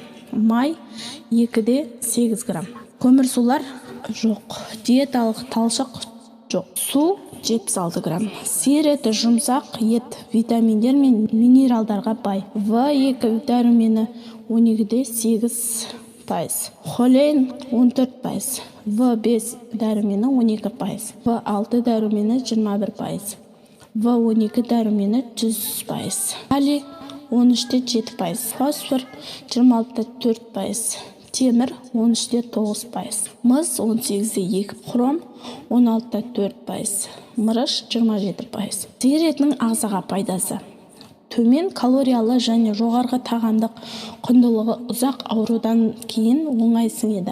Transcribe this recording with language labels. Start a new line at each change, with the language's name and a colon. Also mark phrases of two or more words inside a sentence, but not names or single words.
Kazakh: Май 2-де 8 грамм. Көмірсулар жоқ. Диеталық талшық жоқ. Су 76 грамм. Сиыр еті жұмсақ ет, витаминдер мен минералдарға бай. В2 дәрумені 12-де 8%. Холейн 14%. В5 дәрумені 12%. В6 дәрумені 21%. В12 дәрумені 100%. Калий 13-де 7%. Фосфор 26-де 4%. Темір 13-де 9%. Мыс 18-де 2%. Хром 16-да 4%. Мырыш 27%. Сиыр етінің ағзаға пайдасы. Төмен калориялы және жоғарғы тағамдық құндылығы ұзақ аурудан кейін оңай сіңеді.